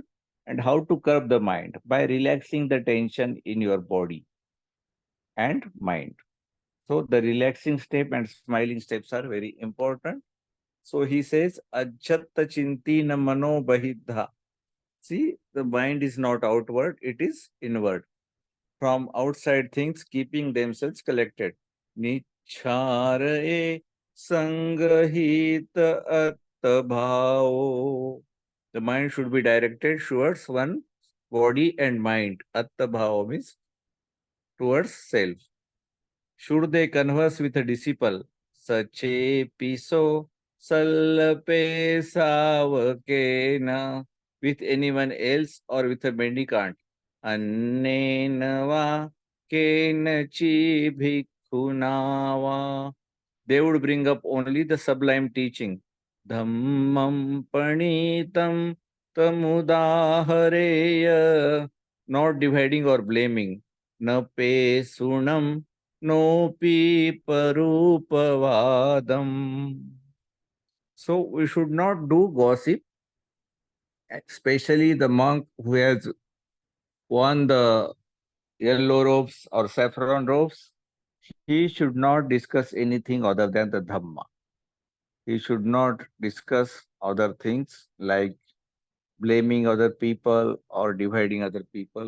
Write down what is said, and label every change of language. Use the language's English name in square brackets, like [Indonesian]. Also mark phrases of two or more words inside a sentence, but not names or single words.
[English] And how to curb the mind? By relaxing the tension in your body and mind. So the relaxing step and smiling steps are very important. So he says, [Pali] Ajjatta chintina mano bahidha. [English] See, the mind is not outward, it is inward. From outside things, keeping themselves collected. [Pali] Nichhare sangrahita attabhao. [English] The mind should be directed towards one body and mind. Attabhao means towards self. Should they converse with a disciple? [Pali] Sache piso salpe savakena. [English] With anyone else or with a mendicant? [Pali] Annenava kenachi bhikkhunava. [English] They would bring up only the sublime teaching. [Pali] Dhammam panitam tamudahareya. [English] Not dividing or blaming. [Pali] Na pe sunam nopi parupavadam. [English] So we should not do gossip, especially the monk who has worn the yellow robes or saffron robes. He should not discuss anything other than the Dhamma. He should not discuss other things like blaming other people or dividing other people.